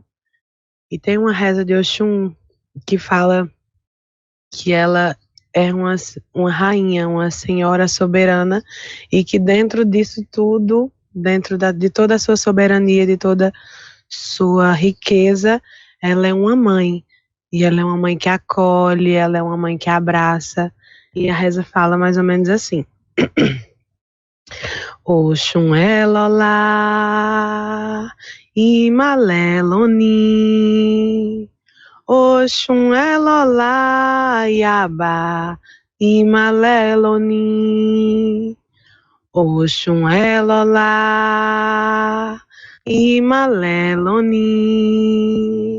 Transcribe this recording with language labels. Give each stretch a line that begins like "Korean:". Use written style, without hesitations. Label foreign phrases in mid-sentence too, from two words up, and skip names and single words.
Portuguese: E tem uma reza de Oxum que fala que ela é uma rainha, uma senhora soberana, e que dentro disso tudo, de toda a sua soberania, de toda sua riqueza, ela é uma mãe. E ela é uma mãe que acolhe, ela é uma mãe que abraça. E a reza fala mais ou menos assim.
Yoruba: Oxum elolá, imaleloni. Oxum elolá, yabá, imaleloni. Oxum elolá, imaleloni.